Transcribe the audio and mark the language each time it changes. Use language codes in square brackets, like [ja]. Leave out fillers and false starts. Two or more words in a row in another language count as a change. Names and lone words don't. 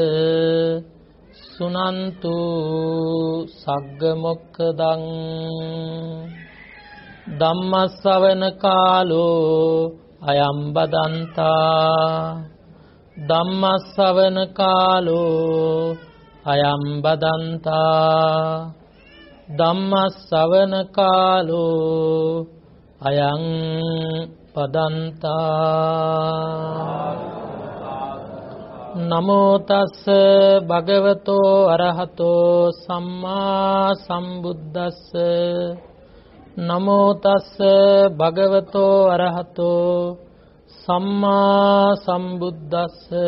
[pi] සුනන්තු සග්ග මොක්ඛදං ධම්මස්සවන කාලෝ අයම් බදන්තා ධම්මස්සවන කාලෝ අයම් බදන්තා ධම්මස්සවන කාලෝ අයං පදන්තා. නමෝ තස්ස භගවතෝ අරහතෝ සම්මා සම්බුද්දස්ස. නමෝ තස්ස භගවතෝ අරහතෝ සම්මා සම්බුද්දස්ස.